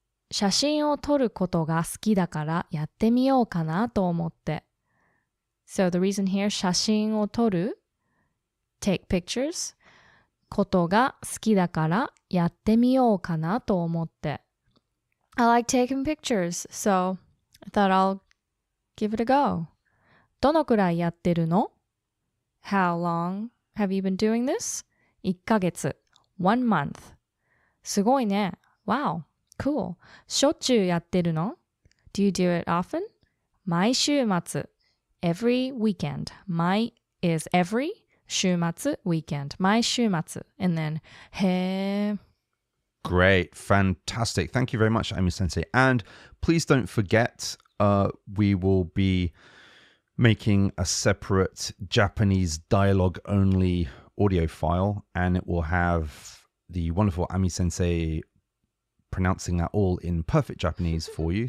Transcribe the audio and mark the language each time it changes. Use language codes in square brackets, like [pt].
[ja] 写真を撮ることが好きだからやってみようかなと思って。 [en] So the reason here, [ja] 写真を撮る [en] take pictures [ja] ことが好きだからやってみようかなと思って。 [en] I like taking pictures, so I thought I'll give it a go. [ja] どのくらいやってるの? [en] How long have you been doing this? 1ヶ月 1 month. [ja] すごいね。 [en] Wow.Cool. [ja] しょっちゅうやってるの? [en] Do you do it often? 毎週末 every weekend. 毎 is every, 週末 weekend. 毎週末 and then へー Great. Fantastic. Thank you very much, Amy Sensei. And please don't forget, we will be making a separate Japanese dialogue only audio file, and it will have the wonderful Ami Sensei pronouncing that all in perfect Japanese for you.